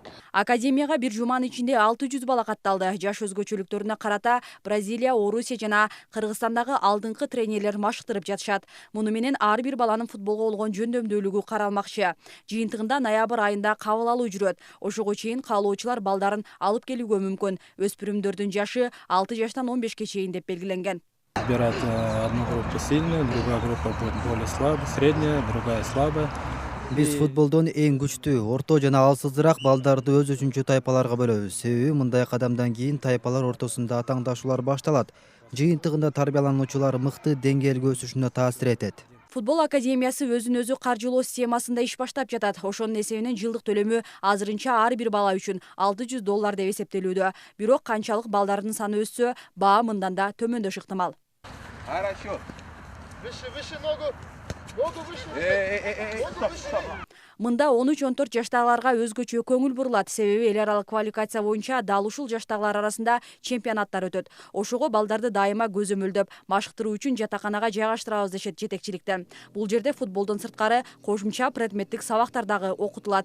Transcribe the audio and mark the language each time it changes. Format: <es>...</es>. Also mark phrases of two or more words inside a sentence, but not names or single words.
<ky>Академияга бир жуманын ичинде 600 бала катталды. Жаш өзгөчөлүктөрүнө карата Бразилия, Орусия жана Кыргызстандагы алдыңкы тренерлер машыктырып жатышат. Муну менен ар бир баланын футболго болгон жөндөмдүүлүгү каралмакчы. Жыйынтыгында ноябрь айында кабыл алуу жүрөт. Ошого чейин каалоочулар балдарын алып келүүгө мүмкүн. Өспүрүмдөрдүн жашы 6 жаштан 15 чейин деп белгиленген.</ky> <ru>Выбирать одну группу сильную, другая группа будет более слабая, средняя, другая слабая.</ru> <ky>Биз футболдон эң күчтүү, орто жана алсызыраак балдарды өз үчүнчү тайпаларга бөлөбүз. Себеби мындай кадамдан кийин тайпалар ортосунда атаңдашуулар башталат. Жыйынтыгында тарбиялануучулар мыкты деңгээлге өсүшүнө таасир этет. Футбол академиясы өзүн өзү каржылоо системасында иш баштап жатат. Ошонун эсебинен жылдык төлөмү азырынча ар бир бала үчүн $600 деп эсептелүүдө. Бирок канчалык балдардын саны өссө, баа мындан да төмөндөш ыктымал.</ky> <ru>Хорошо. Выше ногу. Ногу выше.</ru> <ky>Мында 13-14 жаштагыларга өзгөчө көңүл бурулат. Себеби эл аралык квалификация боюнча дал ушул жаштагылар арасында чемпионаттар өтөт. Ошого балдарды дайыма көзөмөлдөп, машыктыруу үчүн жатаканага жайгаштырабыз дешет жетекчиликте. Бул жерде футболдон сырткары кошумча предметтик сабактар дагы окутулат.</ky>